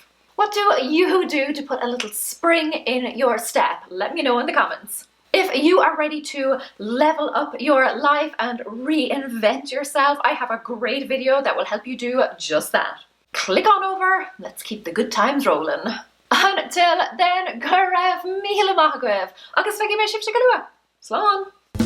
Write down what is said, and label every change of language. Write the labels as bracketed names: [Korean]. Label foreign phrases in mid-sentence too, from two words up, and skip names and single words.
[English] What do you do to put a little spring in your step? Let me know in the comments. If you are ready to level up your life and reinvent yourself, I have a great video that will help you do just that. Click on over, let's keep the good times rolling. Until then, [Irish] go raibh míle maith agaibh, agus feicim mé sibh go luath. Slán!